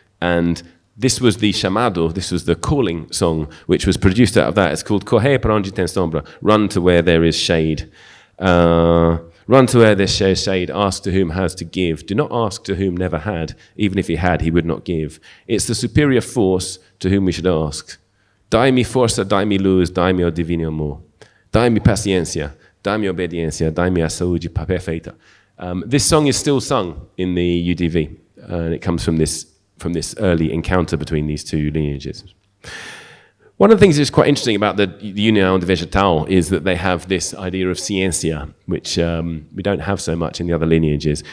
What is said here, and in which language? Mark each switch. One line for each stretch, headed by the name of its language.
English: And this was the chamado, this was the calling song, which was produced out of that. It's called
Portuguese: Corre para onde tem sombra,
English: run to where there is shade. Run to where there is shade, ask to whom has to give. Do not ask to whom never had. Even if he had, he would not give. It's the superior force to whom we should ask.
Portuguese: Dai-me força, dai-me luz, dai-me o divino amor. Dai-me paciência, dai-me obediência, dai-me a saúde perfeita.
English: This song is still sung in the UDV, and it comes from this early encounter between these two lineages. One of the things that's quite interesting about the União de Vegetal is that they have this idea of ciencia, which we don't have so much in the other lineages.